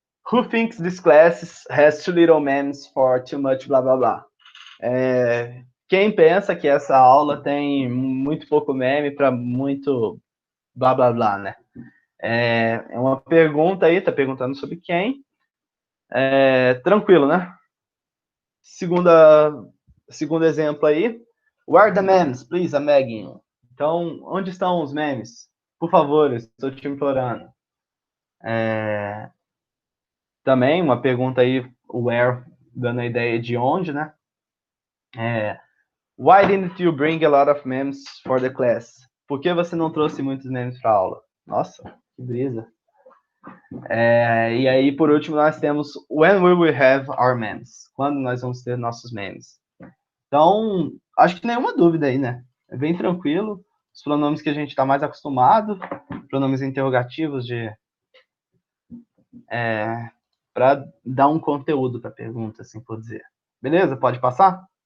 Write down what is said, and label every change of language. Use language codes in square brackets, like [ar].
[en] Who thinks this class has too little memes for too much blá blá blá? [pt] Quem pensa que essa aula tem muito pouco meme para muito blá blá blá, né? É uma pergunta aí, tá perguntando sobre quem. Tranquilo, né? Segundo exemplo aí. [en] Where are the memes? Please, I'm begging you. [pt] Então, onde estão os memes? Por favor, estou te implorando. Também uma pergunta aí, where, dando a ideia de onde, né? [en] Why didn't you bring a lot of memes for the class? [pt] Por que você não trouxe muitos memes para a aula? Nossa, que brisa. E aí, por último, nós temos [en] When will we have our memes? [pt] Quando nós vamos ter nossos memes? Então, acho que nenhuma dúvida aí, né? É bem tranquilo. Os pronomes que a gente está mais acostumado, pronomes interrogativos para dar um conteúdo para a pergunta, assim por dizer. Beleza? Pode passar?